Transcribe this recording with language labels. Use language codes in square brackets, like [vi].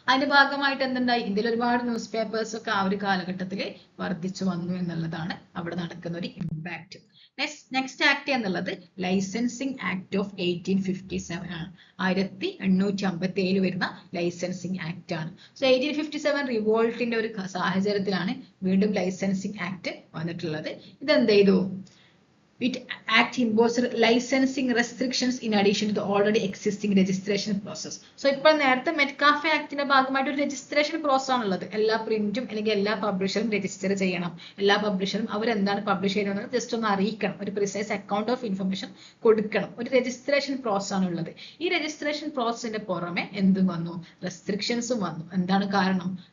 [ml] അതിന്റെ ഭാഗമായിട്ട് എന്തുണ്ടായി? ഇന്ത്യയിൽ ഒരുപാട് ന്യൂസ് പേപ്പേഴ്സ് ഒക്കെ ആ ഒരു കാലഘട്ടത്തിൽ വർദ്ധിച്ചു വന്നു എന്നുള്ളതാണ് അവിടെ നടക്കുന്ന ഒരു ഇമ്പാക്ട്. നെക്സ്റ്റ് ആക്ട് എന്നുള്ളത് ലൈസൻസിങ് ആക്ട് ഓഫ് 1857 ആണ്. 1857 വരുന്ന ലൈസൻസിങ് ആക്ട് ആണ്. സോ 1857 റിവോൾട്ടിന്റെ ഒരു സാഹചര്യത്തിലാണ് വീണ്ടും ലൈസൻസിങ് ആക്ട് വന്നിട്ടുള്ളത്. ഇതെന്ത് ചെയ്തു? [en] It act imposed licensing restrictions in addition to the already existing registration process. [ml] So ഇപ്പോൾ നേരത്തെ മെറ്റ്കാഫ് ആക്ടിന്റെ ഭാഗമായിട്ട് ഒരു രജിസ്ട്രേഷൻ പ്രോസസ് ആണുള്ളത്. എല്ലാ പ്രിന്റും അല്ലെങ്കിൽ എല്ലാ പബ്ലിഷറും രജിസ്റ്റർ ചെയ്യണം. എല്ലാ പബ്ലിഷറും അവരെന്താണ് പബ്ലിഷ് ചെയ്യുന്നത് ജസ്റ്റ് ഒന്ന് അറിയിക്കണം. ഒരു പ്രിസൈസ് അക്കൗണ്ട് ഓഫ് ഇൻഫർമേഷൻ കൊടുക്കണം. ഒരു രജിസ്ട്രേഷൻ പ്രോസസ് ആണുള്ളത്. ഈ രജിസ്ട്രേഷൻ പ്രോസസ്സിന്റെ പുറമെ എന്തും വന്നു? റെസ്ട്രിക്ഷൻസും വന്നു. എന്താണ് കാരണം?